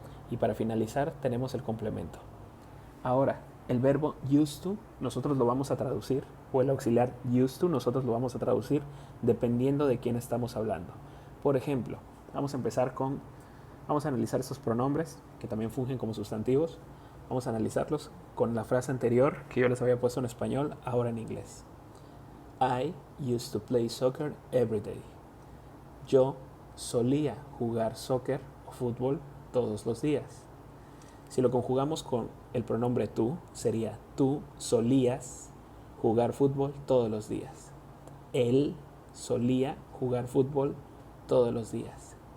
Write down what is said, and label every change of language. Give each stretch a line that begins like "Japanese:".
Spanish: Y para finalizar tenemos el complemento. Ahora, el verbo used to nosotros lo vamos a traducir, o el auxiliar used to nosotros lo vamos a traducir dependiendo de quién estamos hablando. Por ejemplo, vamos a analizar estos pronombres que también fungen como sustantivos. Vamos a analizarlos con la frase anterior que yo les había puesto en español, ahora en inglés.
English: I used to play soccer every day.
Spanish: Yo solía jugar soccer o fútbol todos los días. Si lo conjugamos con el pronombre tú, sería tú solías jugar fútbol todos los días. Él solía jugar fútbol todos los días.